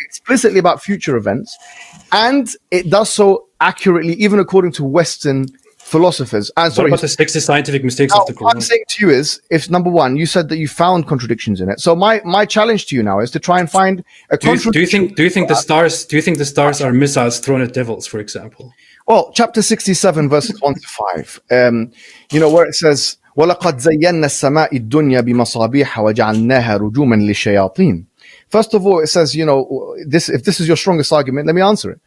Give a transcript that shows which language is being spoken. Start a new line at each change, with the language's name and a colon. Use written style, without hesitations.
English: Explicitly about future events, and it does so accurately, even according to Western philosophers. What about the 60 scientific mistakes of the Quran? What I'm saying to you is, if number 1, you said that you found contradictions in it. So my challenge to you now is to try and find a contradiction. Do you think the stars are missiles thrown at devils, for example? Well, chapter 67, verses 1 to 5, where it says,
Arabic: وَلَقَدْ زَيَّنَّا السَّمَاءِ الدُّنْيَا بِمَصَابِيحَ وَجَعَلْنَاهَا رُجُومًا لِلشَّيَاطِينَ.
English: First of all, it says, if this is your strongest argument, let me answer it.